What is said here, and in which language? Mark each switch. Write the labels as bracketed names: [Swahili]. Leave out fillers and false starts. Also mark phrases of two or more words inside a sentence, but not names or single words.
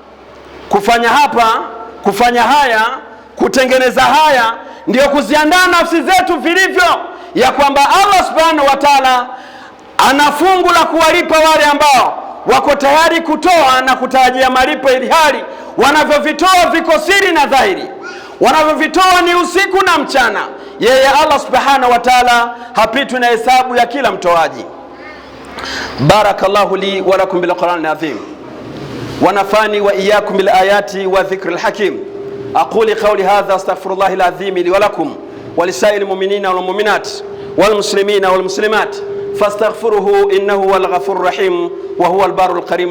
[Swahili] Kufanya haya, kutengeneza haya, ndio kuziandaa nafsi zetu vilivyo ya kwamba [Arabic] الله سبحانه وتعالى [Swahili] ana fungu la kuwalipa wale ambao wako tayari kutoa na kutarajia malipo, ili hali wanavyovitoa viko siri na dhahiri. Wanavyovitoa ni usiku na mchana. yeye [Arabic] الله سبحانه وتعالى [Swahili] hapitwi na hesabu ya kila mtoaji. [Arabic] بارك الله لي ولكم بالقرآن العظيم ونفعني وإياكم بالآيات والذكر الحكيم. أقول قولي هذا أستغفر الله العظيم لي ولكم ولسائر المؤمنين والمؤمنات والمسلمين والمسلمات فاستغفروه إنه هو الغفور الرحيم وهو البر الكريم.